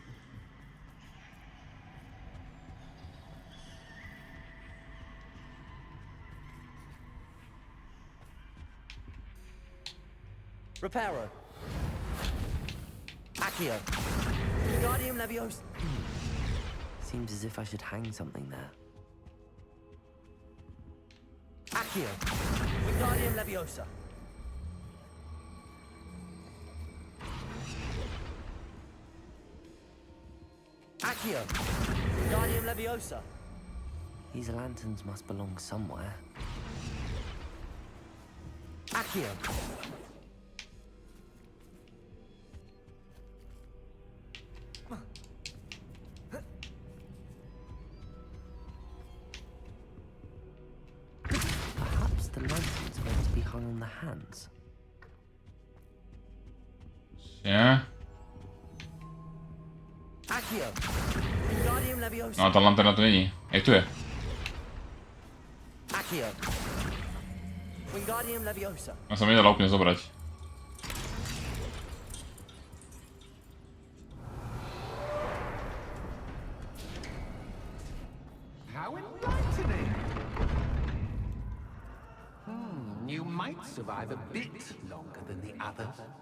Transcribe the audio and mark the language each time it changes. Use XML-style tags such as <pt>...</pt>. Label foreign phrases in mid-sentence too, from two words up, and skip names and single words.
<en>Reparo. Accio. Guardium Leviosa. Seems as if I should hang something there. Accio. Guardium Leviosa. Accio. Guardium Leviosa. These lanterns must belong somewhere. Accio. Perhaps the lanterns are meant to be hung on the hands. Yeah. Accio. Guardium Leviosa.</en> <sk>No, ta lanterna to není. Jak to je? Accio. Wingardium Leviosa. Ja sa mi nedala úplne zobrať.</sk> <en>How enlightening! You might survive a bit longer than the others.</en>